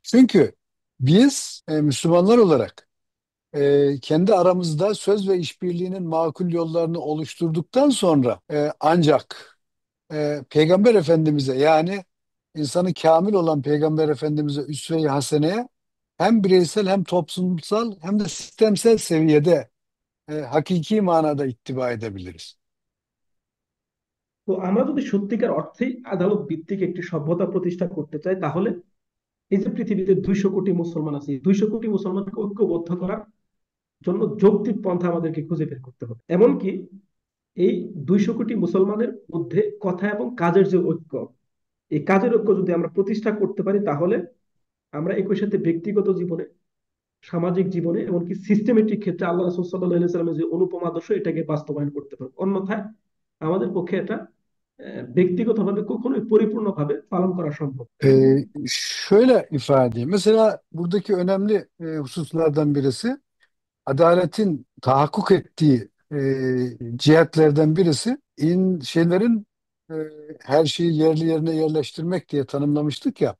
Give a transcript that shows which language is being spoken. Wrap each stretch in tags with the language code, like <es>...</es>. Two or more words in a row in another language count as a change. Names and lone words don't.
<tr>Çünkü biz Müslümanlar olarak kendi aramızda söz ve işbirliğinin makul yollarını oluşturduktan sonra ancak Peygamber Efendimiz'e yani insanı kamil olan Peygamber Efendimiz'e üsve-i haseneye hem bireysel hem toplumsal hem de sistemsel seviyede hakiki manada ittiba edebiliriz.</tr> <bn>তো আমরা যদি সত্যিকার অর্থেই আদালত ভিত্তিক একটি সভ্যতা প্রতিষ্ঠা করতে চাই, তাহলে এই যে পৃথিবীতে 200 কোটি মুসলমান আছে, 200 কোটি মুসলমানকে ঐক্যবদ্ধ করার জন্য যৌক্তিক পন্থা আমাদেরকে খুঁজে বের করতে হবে। এমনকি এই 200 কোটি মুসলমানের মধ্যে কথা এবং কাজের যে ঐক্য, এই কাজের ঐক্য যদি আমরা প্রতিষ্ঠা করতে পারি, তাহলে আমরা একই সাথে ব্যক্তিগত জীবনে, সামাজিক জীবনে, এমনকি সিস্টেমেটিক ক্ষেত্রে আল্লাহ রাসূল</bn> <ar>صلى الله عليه وسلم</ar> <bn>যে অনুপম আদর্শ, এটাকে বাস্তবায়ন করতে পারবো। অন্যথায় আমাদের পক্ষে এটা ব্যক্তিগতভাবে কখনোই পরিপূর্ণভাবে পালন করা সম্ভব।</bn> <tr>Şöyle ifade edeyim. Mesela buradaki önemli hususlardan birisi adaletin tahakkuk ettiği cihetlerden birisi şeylerin e, her şeyi yerli yerine yerleştirmek diye tanımlamıştık ya</tr>